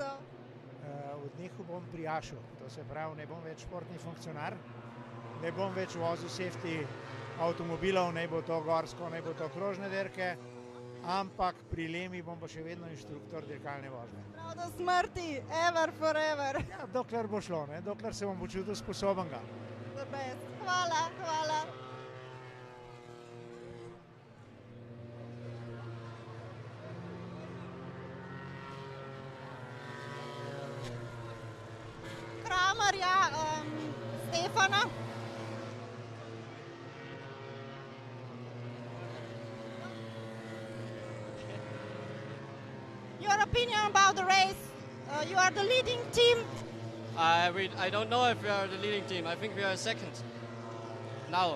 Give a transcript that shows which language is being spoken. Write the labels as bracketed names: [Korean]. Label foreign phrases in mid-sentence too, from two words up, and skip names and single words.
[Slovenian] Odnehal bom pri Ašu, to se pravi, ne bom več športni funkcionar, ne bom več vozil safety avtomobilov, ne bo to gorsko, ne bo to krožne dirke, ampak pri Lemi bom pa še vedno inštruktor dirkalne vožnje. Prav do smrti, [English] ever, forever. [Slovenian] Ja, dokler bo šlo, ne? Dokler se bom počutil sposobenega. [English] The best. [Slovenian] Hvala, hvala. Kramarja, Stefana. [English] Your opinion about the race? You are the leading team. I don't know if we are the leading team. I think we are second now.